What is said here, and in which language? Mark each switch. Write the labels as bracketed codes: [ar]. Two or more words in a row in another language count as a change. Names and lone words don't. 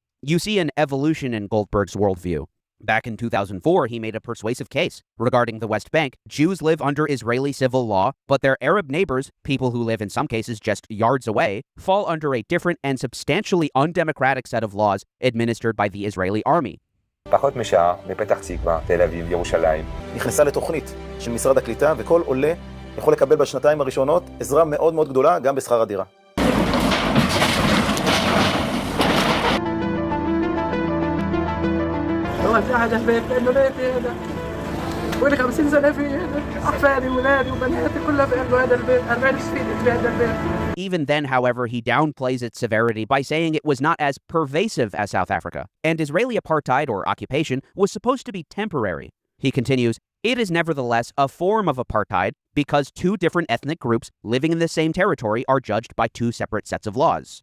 [en] You see an evolution in Goldberg's worldview. Back in 2004, he made a persuasive case. Regarding the West Bank, Jews live under Israeli civil law, but their Arab neighbors, people who live in some cases just yards away, fall under a different and substantially undemocratic set of laws administered by the Israeli army. [he] פחות משעה, בפתח תקווה, תל אביב, ירושלים. נכנסה לתוכנית של משרד הקליטה, וכל עולה יכול לקבל בשנתיים הראשונות עזרה מאוד מאוד גדולה, גם בשכר הדירה. [ar] في أحد البيت لأنه بيتي هذا ولي 50 سنة فيه هذا أحفادي وولادي وبناتي كلها في قلبه هذا البيت 40 سنين في هذا البيت. [en] Even then, however, he downplays its severity by saying it was not as pervasive as South Africa, and Israeli apartheid or occupation was supposed to be temporary. He continues, it is nevertheless a form of apartheid because two different ethnic groups living in the same territory are judged by two separate sets of laws.